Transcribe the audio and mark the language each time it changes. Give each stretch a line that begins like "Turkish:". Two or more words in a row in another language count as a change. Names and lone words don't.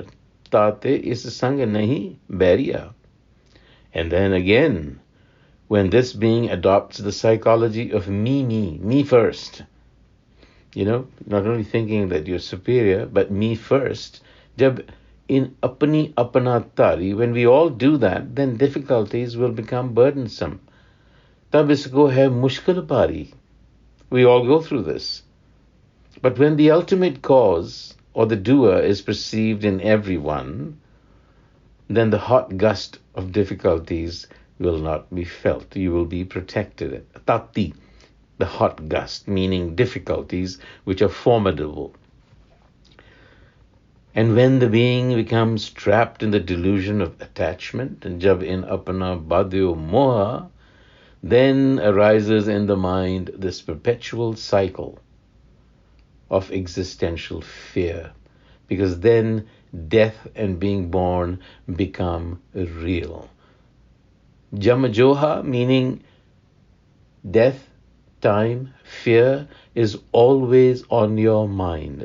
Punjabi: ਤਾਤੇ ਇਸ ਸੰਗ ਨਹੀ ਬਰੀਆ.
English: And then again, when this being adopts the psychology of me first, not only thinking that you're superior, but me first.
Punjabi: ਜਬ ਇਨ ਅਪਨੀ ਅਪਨਾ ਤਾਰੀ,
English: when we all do that, then difficulties will become burdensome.
Punjabi: ਤਬ ਇਸਕੋ ਹੈ ਮੁਸ਼ਕਿਲ ਪਰੀ.
English: We all go through this. But when the ultimate cause or the doer is perceived in everyone, then the hot gust of difficulties will not be felt. You will be protected. Tati, the hot gust, meaning difficulties which are formidable. And when the being becomes trapped in the delusion of attachment, and
Punjabi: ਜਬ ਇਨ ਅਪਨਾ ਬਢਿਓ ਮੋਹਾ,
English: then arises in the mind this perpetual cycle of existential fear, because then death and being born become real. Jamajoha, meaning death, time, fear is always on your mind.